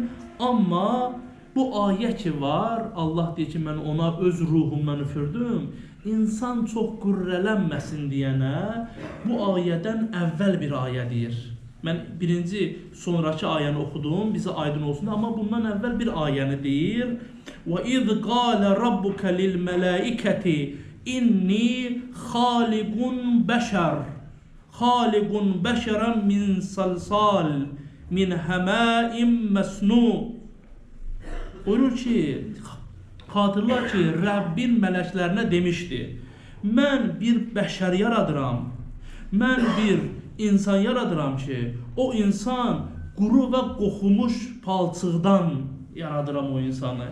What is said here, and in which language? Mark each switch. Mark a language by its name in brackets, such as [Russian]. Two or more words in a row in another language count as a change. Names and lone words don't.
[Azerbaijani] Amma bu ayə ki var, Allah deyir ki, mən ona öz ruhumdan üfürdüm. İnsan çox qürrələnməsin deyənə bu ayədən əvvəl bir ayə deyir. Mən birinci, sonraki ayəni oxudum, bizə aydın olsun, amma bundan əvvəl bir ayəni deyir. [Arabic] وَإِذْ قَالَ رَبُّكَ لِلْمَلَائِكَةِ إِنِّي خَالِقٌ بَشَرًا مِنْ صَلْصَالٍ مِنْ هَمَاءٍ مَسْنُونٍ. [Azerbaijani] Buyurur ki, xatırla ki, Rəbbin mələklərinə demişdi, mən bir bəşər yaradıram, mən bir insan yaradıram ki, o insan quru və qoxumuş palçıqdan yaradıram o insanı.